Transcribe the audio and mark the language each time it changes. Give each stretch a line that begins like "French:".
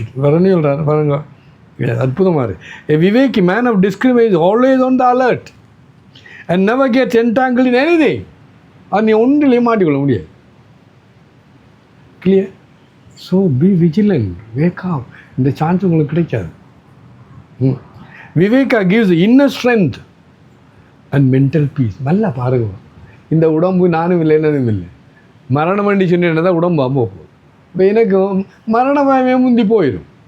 Tamil: வரணும் சொல்கிறார் பாருங்க, அற்புதமாக இருக்கு.
English: A Viveki man of discrimination is always on the alert and never gets entangled in anything.
Tamil: அது நீ ஒன்றிலையும் மாட்டிக்கொள்ள முடியாது. Clear?
English: So be vigilant, wake up.
Tamil: இந்த சான்ஸ் உங்களுக்கு கிடைக்காது.
English: Viveka gives inner strength and mental peace.
Tamil: நல்லா பாருங்க, இந்த உடம்பு நானும் இல்லை என்னதும் இல்லை, மரணம் வண்டி சொன்னதான் உடம்பு அம்மா போகும். இப்போ எனக்கு மரண பயமே முந்தி போயிடும்.